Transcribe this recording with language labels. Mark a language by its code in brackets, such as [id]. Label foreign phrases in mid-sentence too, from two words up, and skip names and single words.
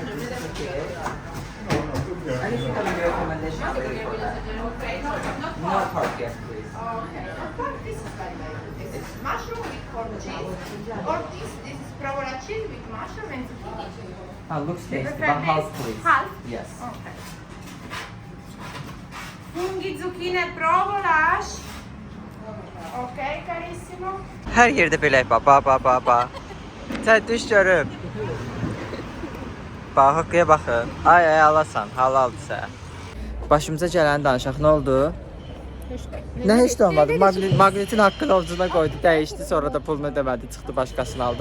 [en] Anything on your recommendation? Okay, not No pork, yes, please. Okay. This is very good. This is mushroom with corn cheese. Or this is provola cheese with mushroom and zucchini. Looks tasty, prefer but half, this? please. Half? Yes. Okay. [it] Funghi, zucchine, provola. Okay, carissimo. [az] Hər yerdə belə ba. Sən düş görüm. Bax, haqqıya baxın. Ay alasan, halaldısa. Başımıza gələni danışaq, nə oldu? Nə heç də olmadı. Magnetin haqqını ovcuna qoydu, dəyişdi, sonra da pulunu ödəmədi, çıxdı başqasını aldı.